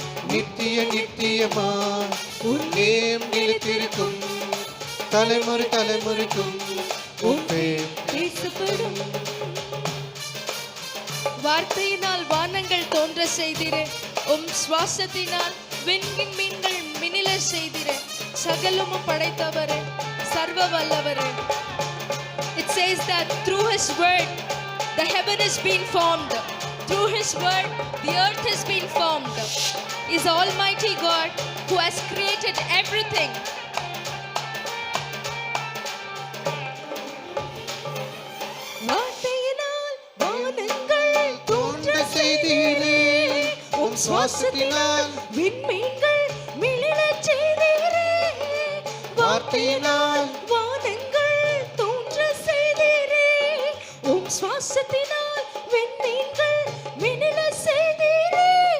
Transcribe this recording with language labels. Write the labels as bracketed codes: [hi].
[ta] நித்திய நித்தியமா உன்னேம் நிலைத்திருக்கும். தலைமுறைக்கும் உம் பெயர் பேசப்படும். வார்த்தையினால் வானங்கள் தோன்ற செய்திரே, உம் சுவாசத்தினால் விண்ணின் மீன்கள் மினில செய்திரே, சகலமும் படைத்தவரே, சர்வ வல்லவரே. [en] It says that through his word the heaven has been formed. Through his word the earth has been formed. Is Almighty God who has created everything. [ta] வார்த்தையினால் வானங்கள் தோன்ற செய்தீரே, உம் சுவாசத்தினால் விண்மீன்கள் மிளிரச் செய்தீரே. வார்த்தையினால் வானங்கள் தோன்ற செய்தீரே, உம் சுவாசத்தினால் விண்மீன்கள் மிளிரச் செய்தீரே.